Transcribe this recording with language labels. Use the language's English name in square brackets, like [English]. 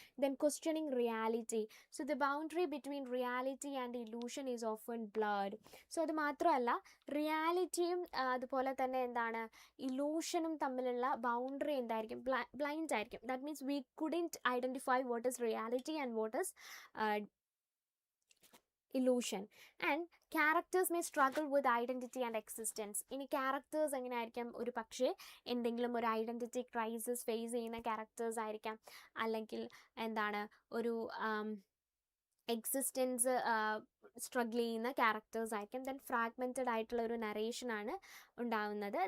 [English] Then questioning reality. So the boundary between reality and illusion is often blurred. [Malayalam] So അത് മാത്രമല്ല, റിയാലിറ്റിയും അതുപോലെ തന്നെ എന്താണ്, ഇലൂഷനും തമ്മിലുള്ള ബൗണ്ടറി എന്തായിരിക്കും, ബ്ലൈൻഡ് ആയിരിക്കും. [English] That means we couldn't identify what is reality and what is illusion, and characters may struggle with identity and existence. [Malayalam] ഇനി characters എങ്ങനെയായിരിക്കാം, ഒരു പക്ഷേ എന്തെങ്കിലും ഒരു ഐഡൻറ്റിറ്റി ക്രൈസിസ് ഫേസ് ചെയ്യുന്ന ക്യാരക്ടേഴ്സ് ആയിരിക്കാം, അല്ലെങ്കിൽ എന്താണ് ഒരു എക്സിസ്റ്റൻസ് സ്ട്രഗിൾ ചെയ്യുന്ന ക്യാരക്ടേഴ്സ് ആയിരിക്കും. ദെൻ ഫ്രാഗ്മെൻറ്റഡ് ആയിട്ടുള്ള ഒരു നറേഷനാണ് ഉണ്ടാവുന്നത്.